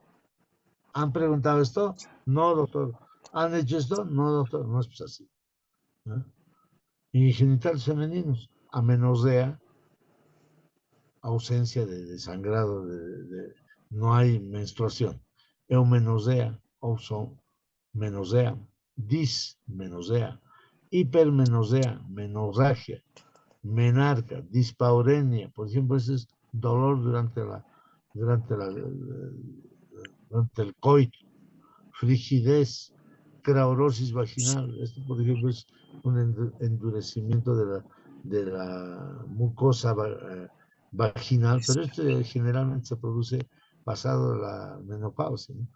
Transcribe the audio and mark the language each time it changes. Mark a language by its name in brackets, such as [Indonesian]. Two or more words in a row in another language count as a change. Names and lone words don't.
[Spanish] ¿Han preguntado esto? No, doctor. ¿Han hecho esto? No, doctor. No es pues así, ¿no? Y genitales femeninos, amenorrea, ausencia de sangrado, no hay menstruación. Eumenosea, menosea, dismenosea, hipermenosea, menorragia, menarca, dispaurenia, por ejemplo, ese es dolor durante el coito, frigidez, craurosis vaginal. Esto, por ejemplo, es un endurecimiento de la mucosa vaginal, pero esto generalmente se produce pasado la menopausia, ¿no?